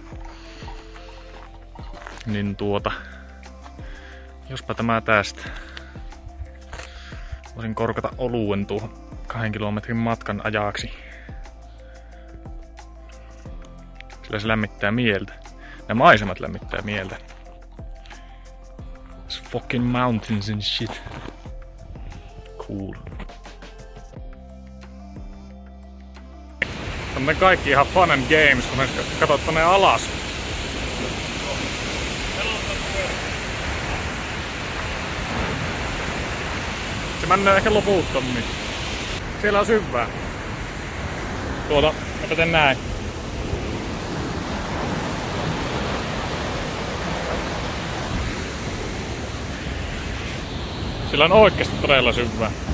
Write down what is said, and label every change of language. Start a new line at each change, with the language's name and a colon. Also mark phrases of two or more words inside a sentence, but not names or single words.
Finnish: Niin jospa tämä tästä. Voisin korkata oluen tuohon 2 kilometrin matkan ajaksi. Sillä se lämmittää mieltä. Nämä maisemat lämmittää mieltä.
English: It's fucking mountains and shit. Cool.
Finnish: On ne kaikki ihan
English: fun and games,
Finnish: kun me katsot tonne alas. Se menee ehkä loputtommin. Siellä on syvää. Mä teen näin. Sillä on oikeesti todella syvää.